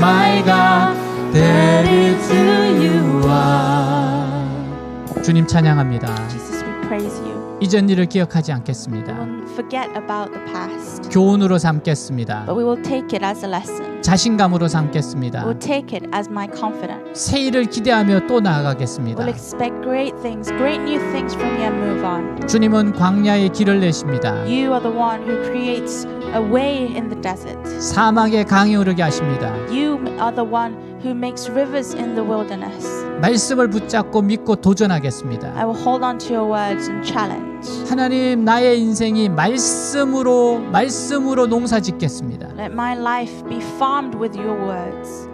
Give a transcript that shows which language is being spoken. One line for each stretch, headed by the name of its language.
English: My God, that is who you are.
Korean: 주님 찬양합니다.
English: Jesus, we praise you.
Korean: 이전 일을 기억하지
English: We
Korean: 않겠습니다.
English: won't forget about the past,
Korean: 교훈으로 삼겠습니다.
English: but we will take it as a lesson.
Korean: 자신감으로
English: We
Korean: 삼겠습니다.
English: will take it as my confidence.
Korean: 새 일을 기대하며 또 나아가겠습니다.
English: We'll expect great things, great new things from you and move on.
Korean: 주님은 광야에 길을 내십니다.
English: You are the one who creates a way in the desert.
Korean: 사막에 강이 흐르게 하십니다.
English: You are the one who makes rivers in the wilderness.
Korean: 말씀을 붙잡고 믿고 도전하겠습니다.
English: I will hold on to your words and challenge.
Korean: 하나님, 나의 인생이 말씀으로 농사 짓겠습니다.
English: Let my life be farmed with your words.